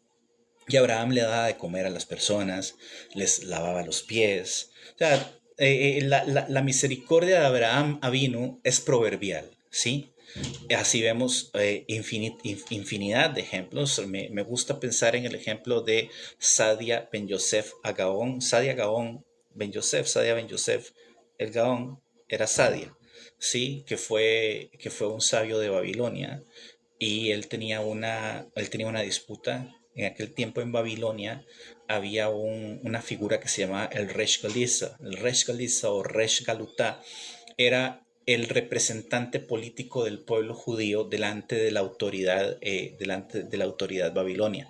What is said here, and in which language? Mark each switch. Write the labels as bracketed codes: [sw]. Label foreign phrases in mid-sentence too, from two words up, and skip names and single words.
[es] Y Abraham le daba de comer a las personas, les lavaba los pies. O sea, la misericordia de Abraham Avinu es proverbial, ¿sí? Así vemos infinidad de ejemplos. Me gusta pensar en el ejemplo de Sadia Ben Yosef Agaón. Sadia Gaón Ben Yosef, Sadia Ben Yosef, el Gaón era Sadia, ¿sí? Que fue un sabio de Babilonia y él tenía una disputa. En aquel tiempo en Babilonia había una figura que se llamaba el Resh Galisa. El Resh Galisa o Resh Galutá era el representante político del pueblo judío delante de la autoridad babilonia.